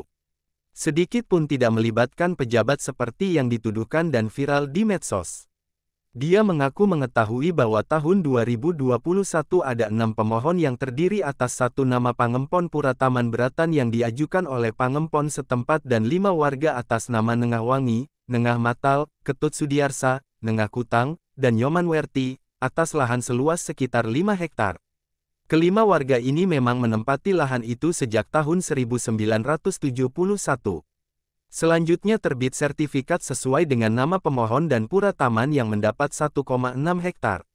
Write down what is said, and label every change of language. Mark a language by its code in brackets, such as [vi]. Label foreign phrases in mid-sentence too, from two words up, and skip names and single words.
[id] Sedikit pun tidak melibatkan pejabat seperti yang dituduhkan dan viral di medsos. Dia mengaku mengetahui bahwa tahun 2021 ada 6 pemohon yang terdiri atas 1 nama Pangempon Pura Taman Beratan yang diajukan oleh Pangempon setempat dan 5 warga atas nama Nengah Wangi, Nengah Matal, Ketut Sudiarsa, Nengah Kutang, dan Nyoman Werti, atas lahan seluas sekitar 5 hektar. Kelima warga ini memang menempati lahan itu sejak tahun 1971. Selanjutnya terbit sertifikat sesuai dengan nama pemohon dan pura taman yang mendapat 1,6 hektar.